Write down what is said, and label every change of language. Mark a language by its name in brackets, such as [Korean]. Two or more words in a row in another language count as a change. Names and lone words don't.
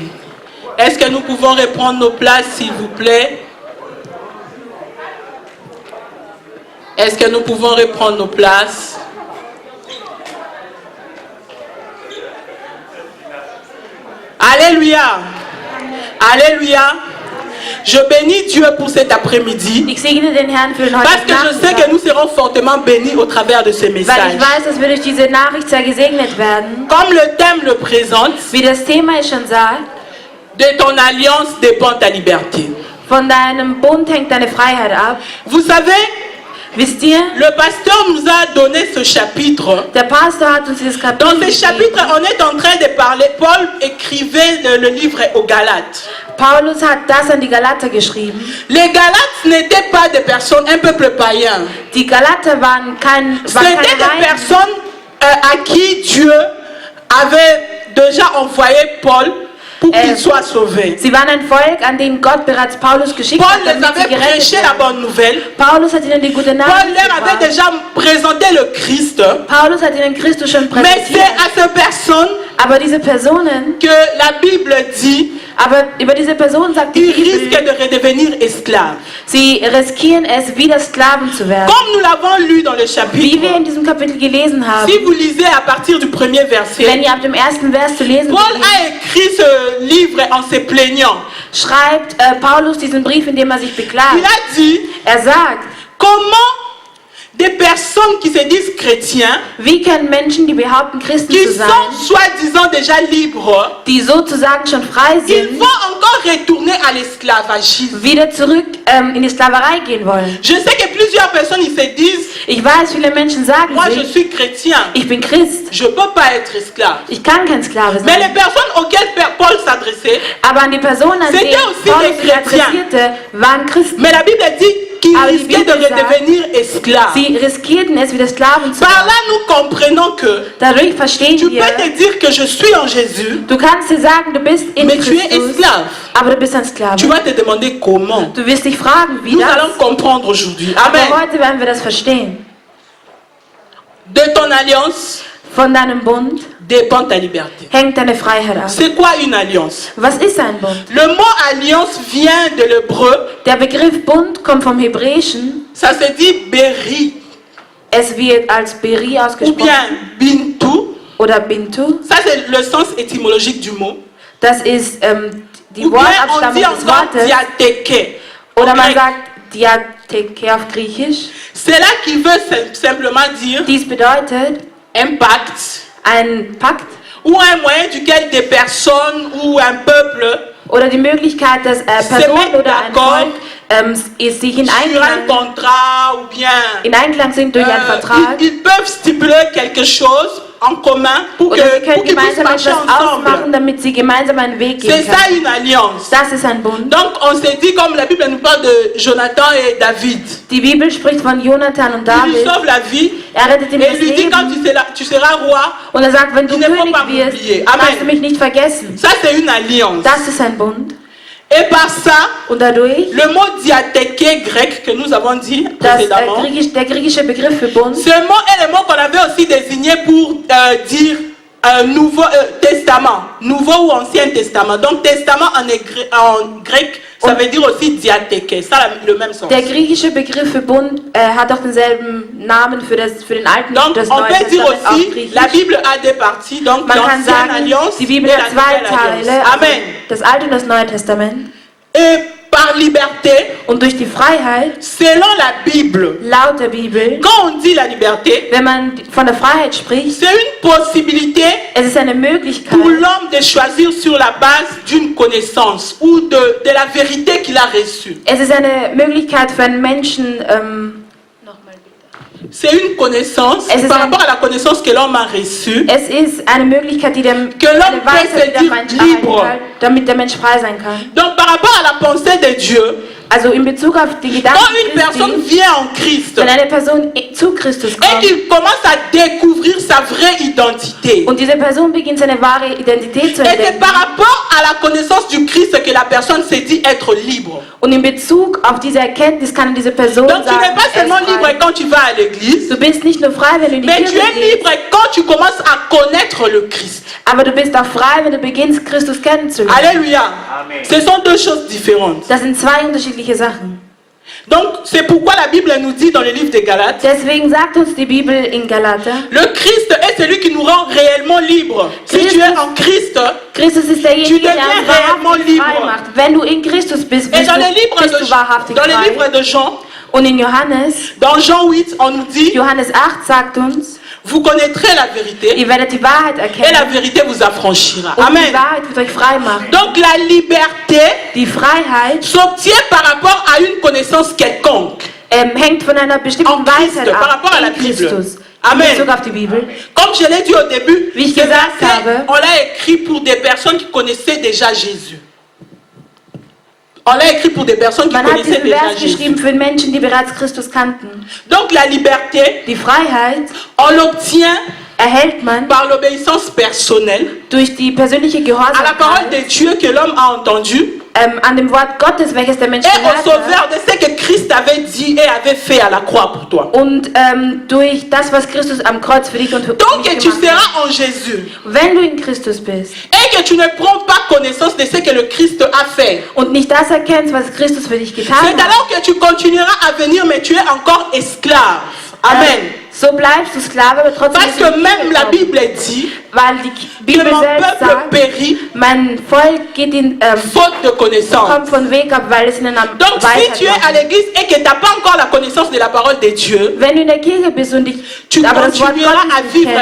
[French] Est-ce que nous pouvons reprendre nos places, s'il vous plaît? Est-ce que nous pouvons reprendre nos places? Alléluia. Alléluia. Je bénis Dieu pour cet après-midi. [German] Ich segne den Herrn für den [French] Parce [German] heutigen [French] que je sais que [German] Nachmittag, [French] nous serons fortement bénis au travers de ce [German] weil [French] message. [German] ich weiß, dass wir durch diese Nachricht sehr gesegnet werden. [French] Comme le thème le présente, [German] Wie das Thema es schon sagt, [French] de ton alliance dépend ta liberté. [German] von deinem Bund hängt deine Freiheit ab. [French] Vous savez, [German] Wisst ihr, [French] le pasteur nous a donné ce chapitre. [German] der Pastor hat uns dieses Kapitel [French] Dans ce [German] gegeben. [French] chapitre, on est en train de parler. Paul écrivait le livre aux Galates. [German] Paulus hat das an die Galater geschrieben. [French] Les Galates n'étaient pas des personnes, un peuple païen. [German] Die Galater waren keine [French] C'était des [German] Heiden. [French] personnes à qui Dieu avait déjà envoyé Paul pour qu'il soit sauvé. [German] Sie waren ein Volk, an dem Gott bereits Paulus geschickt [French] Paul [German] hat, [French] les [German] damit sie [French] avait [German] gerettet [French] prêché la [German] werden. [French] bonne nouvelle. [German] Paulus hat ihnen die gute [French] Paul [German] Nachricht [French] leur avait [German] gebracht. [French] déjà présenté le Christ. [German] Paulus hat ihnen Christus schon [French] Mais c'est [German] präsentiert. [French] à ces personnes [German] Aber diese Personen, [French] que la Bible dit [German] aber über diese Personen sagt die [French] qu'ils risquent [German] Bibel, [French] de redevenir esclaves. [German] sie riskieren es, wieder Sklaven zu werden. [French] Comme nous l'avons lu dans le [German] Wie wir [French] chapitre, [German] in diesem Kapitel gelesen haben, [French] si vous lisez à partir du premier [German] wenn [French] verset, [German] ihr ab dem ersten Vers zu lesen [French] Paul [German] beginnt, [French] a écrit ce livre en se plaignant. [German] schreibt Paulus diesen Brief, in dem er sich beklagt. [French] Il a dit, [German] Er sagt, [French] comment des personnes qui se disent chrétiens, [German] wie können Menschen, die behaupten, Christen [French] qui [German] zu sein, [French] sont soi-disant déjà libres, [German] die sozusagen schon frei [French] ils [German] sind, [French] vont encore retourner à l'esclavagisme. [German] wieder zurück in die Sklaverei gehen wollen. [French] Je sais que plusieurs personnes ils se disent, [German] Ich weiß, viele Menschen sagen [French] moi je [German] sich, [French] suis chrétien, [German] ich bin Christ, [French] je ne peux pas être esclave. [German] ich kann kein Sklave [French] Mais les [German] sein. [French] personnes auxquelles Paul s'adressait, [German] Aber an die Personen, an [French] C'était [German] denen [French] aussi [German] Paulus [French] des [German] sich [French] Chrétiens. [German] adressierte, waren Christen. [French] mais la Bible dit qu'ils [German] Aber die [French] risquaient de [German] Bibel sagt, [French] redevenir esclaves. [German] Sie riskierten es, wieder Sklaven zu [French] Par [German] werden. [French] là, nous comprenons que [German] Dadurch verstehen [French] tu [German] wir, [French] peux te dire que je suis en Jésus, [German] du kannst dir sagen, du bist in [French] mais tu es [German] Christus, [French] esclave. [German] aber du bist ein Sklave. [French] Tu vas te demander comment. [German] Du wirst dich fragen, wie [French] Nous [German] das. [French] allons comprendre aujourd'hui. [German] Aber [French] Amen. [German] heute werden wir das verstehen. [French] De ton alliance [German] Von deinem Bund [French] dépend ta liberté. [German] hängt deine Freiheit ab. [French] C'est quoi une alliance? [German] Was ist ein Bund? [French] Le mot alliance vient de l'hébreu, [German] Der Begriff Bund kommt vom Hebräischen. [French] ça se dit beri [German] Es wird als Beri [French] ou [German] ausgesprochen [French] bien bintu. [German] oder Bintu. [French] Ça c'est le sens étymologique du mot. [German] Das ist die [French] Ou bien on [German] Wortabstammung [French] dit [German] des [French] encore [German] Wortes. [French] diatheke. [German] Oder [French] En [German] man [French] grec. [German] sagt Diatheke auf Griechisch. [French] C'est là qui veut simplement dire [German] Dies bedeutet [French] un pacte [German] ein Pakt [French] ou un moyen duquel des personnes ou un peuple [German] oder die Möglichkeit, dass Personen [French] mettent [German] oder ein [French] d'accord [German] Volk sich [French] sur un contrat ou bien [German] in Einklang sind durch einen Vertrag. [French] ils peuvent stipuler quelque chose en commun pour [German] Oder sie [French] qu'ils [German] können [French] puissent [German] gemeinsam [French] marcher [German] etwas [French] ensemble. [German] ausmachen, damit sie gemeinsam einen Weg [French] C'est [German] gehen [French] ça [German] können. [French] une alliance. [German] Das ist ein Bund. [French] Donc on s'est dit, comme la Bible nous parle de Jonathan et David, [German] Die Bibel spricht von Jonathan und [French] il lui [German] David. [French] sauve la vie [German] Er rettet ihm [French] et [German] das [French] il lui dit, quand [German] Leben. [French] tu seras roi, [German] Und er sagt, wenn du [French] Il ne faut [German] König [French] pas [German] wirst, [French] m'oublier. [German] darfst [French] Amen. [German] du mich nicht vergessen. [French] ça c'est une alliance. [German] Das ist ein Bund. [French] Et par ça, [German] Und dadurch, [French] le mot diatheke grec que nous avons dit [German] dass [French] précédemment, [German] der griechische Begriff für Bund, [French] ce mot est le mot qu'on avait aussi désigné pour dire nouveau testament, nouveau ou ancien testament. Donc testament en grec, ça veut dire aussi diatheke, ça le même sens. [German] der griechische Begriff für Bund hat auch denselben Namen für den Alten [French] Donc [German] und das [French] on [German] Neue [French] peut dire [German] Testament auf [French] aussi, [German] Griechisch. [French] la Bible a deux parties, donc [German] Man kann [French] l'ancienne [German] sagen, [French] alliance [German] die [French] et [German] Bibel [French] la [German] hat zwei [French] nouvelle alliance. [German] Teile, also [French] Amen. [German] das Alte und das Neue Testament. [French] Et par liberté, [German] Und durch die Freiheit, [French] selon la Bible, [German] laut der Bibel, [French] quand on dit la liberté, [German] wenn man von der Freiheit spricht, [French] c'est une possibilité [German] es ist eine Möglichkeit, [French] pour l'homme de choisir sur la base d'une connaissance ou de la vérité qu'il a reçue. [German] es ist eine Möglichkeit für einen Menschen, [French] C'est une connaissance [German] Es ist [French] par [German] ein- [French] rapport à la connaissance que l'homme a reçue. [German] es ist eine Möglichkeit, die dem, [French] Que l'homme [German] eine Weisheit, [French] peut [German] die der [French] se [German] Mensch [French] dire libre. [German] erhalten kann, damit der Mensch frei sein kann. [French] Donc par rapport à la pensée de Dieu, [German] Also in Bezug auf die Gedanken [French] quand une personne [German] Christi, [French] vient en Christ [German] wenn eine Person zu Christus [French] et [German] kommt [French] qu'il commence à découvrir sa vraie identité, [German] und diese Person beginnt seine wahre Identität zu [French] et c'est [German] entdecken [French] par rapport à la connaissance du Christ que la personne se dit être libre. [German] und in Bezug auf diese Erkenntnis kann diese Person [French] Donc tu [German] sagen, [French] n'es pas [German] er [French] seulement [German] ist [French] libre [German] frei. [French] quand tu vas à l'église, [German] Du bist nicht nur frei, wenn du in die [French] mais tu [German] Kirche [French] es [German] gehst, [French] libre quand tu commences à connaître le Christ. [German] aber du bist auch frei, wenn du beginnst, Christus kennenzulernen. [French] Alléluia. Ce sont deux choses différentes. [German] Das sind zwei unterschiedliche Sachen. [French] Donc, c'est pourquoi la Bible nous dit dans le livre des Galates, [German] Deswegen sagt uns die Bibel in Galater, [French] le Christ est celui qui nous rend réellement libres. Si tu es en Christ, [German] Christus ist derjenige, der [French] deviens [German] uns [French] réellement [German] wahrhaftig [French] libre. [German] frei macht. Wenn du in Christus bist, [French] et [German] bist du wahrhaftig [French] dans le [German] frei. [French] livre de Jean, [German] Und in Johannes, [French] dans Jean 8, on nous dit, [German] Johannes 8 sagt uns, [French] vous connaîtrez la vérité [German] ihr werdet die Wahrheit [French] et la [German] erkennen [French] vérité vous affranchira. [German] und [French] Amen. [German] die Wahrheit wird euch frei machen. [French] Donc la liberté [German] Die Freiheit [French] s'obtient par rapport à une connaissance quelconque. [German] hängt von einer bestimmten [French] En Christ, [German] Weisheit [French] par [German] ab, [French] rapport à la [German] in [French] Bible. [German] Christus. [French] Amen. [German] In Bezug auf die Bibel. [French] Comme je l'ai dit au début, [German] Wie ich [French] ce [German] gesagt [French] verset, [German] habe, [French] on l'a écrit pour des personnes qui connaissaient déjà Jésus. On l'a écrit pour des personnes qui [German] Man hat [French] connaissaient [German] diesen [French] déjà [German] Vers geschrieben [French] Jésus. [German] für Menschen, die bereits Christus kannten. [French] Donc la liberté, [German] Die Freiheit [French] on l'obtient [German] erhält man [French] par l'obéissance personnelle [German] durch die persönliche [French] à la parole [German] Gehorsamkeit [French] de Dieu que l'homme a entendue [German] an dem Wort Gottes, welches der Mensch [French] et au [German] gehört hat. [French] sauveur de ce que Christ avait dit et avait fait à la croix pour toi. [German] Und durch das, was Christus am Kreuz für dich und für [French] Donc que [German] mich [French] tu [German] gemacht hat. [French] seras en Jésus [German] Wenn du in Christus bist [French] et que tu ne prends pas connaissance de ce que le Christ a fait, [German] und nicht das erkennst, was Christus für dich getan [French] c'est [German] hat, [French] alors que tu continueras à venir, mais tu es encore esclave. Amen. [German] so bleibst du Sklave, aber trotzdem [French] Parce [German] bist du [French] que même la [German] willkommen. [French] Bible dit [German] Weil die [French] que [German] Bibel [French] mon [German] selbst [French] peuple [German] sagt, [French] périt [German] mein Volk geht in, [French] faute de connaissance. [German] kommt von Weg ab, weil es ihnen am [French] Donc si tu es à l'église et que tu n'as pas encore la connaissance de la parole de Dieu, [German] Wenn du in der Kirche bist und dich [French] tu [German] aber das Wort [French] continueras à [German] Gottes nicht [French] vivre